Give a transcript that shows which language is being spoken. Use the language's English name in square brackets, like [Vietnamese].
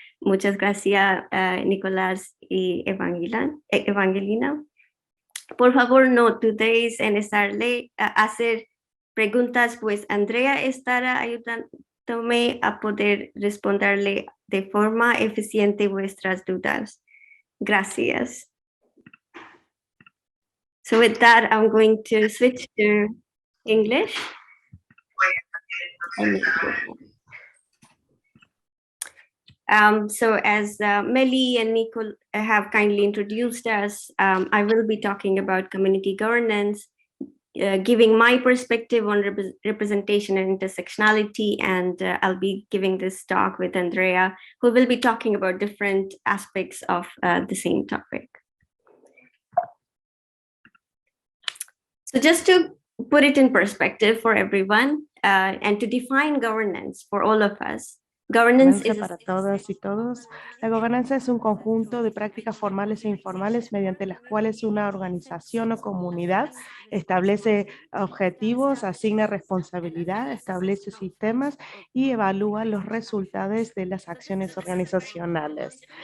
[Spanish] Muchas gracias, Nicolás y Evangelina. Por favor, no dudéis en hacer preguntas, pues Andrea estará ayudándome a poder responderle de forma eficiente vuestras dudas. Gracias. [English] So with that, I'm going to switch to English. So as Melly and Nicole have kindly introduced us, I will be talking about community governance, giving my perspective on representation and intersectionality, and I'll be giving this talk with Andrea, who will be talking about different aspects of the same topic. So just to put it in perspective for everyone, and to define governance for all of us, governance is [Spanish] para todas y todos. La gobernanza es un conjunto de prácticas formales e informales mediante las cuales una organización o comunidad establece objetivos, asigna responsabilidad, establece sistemas y evalúa los resultados de las acciones organizacionales.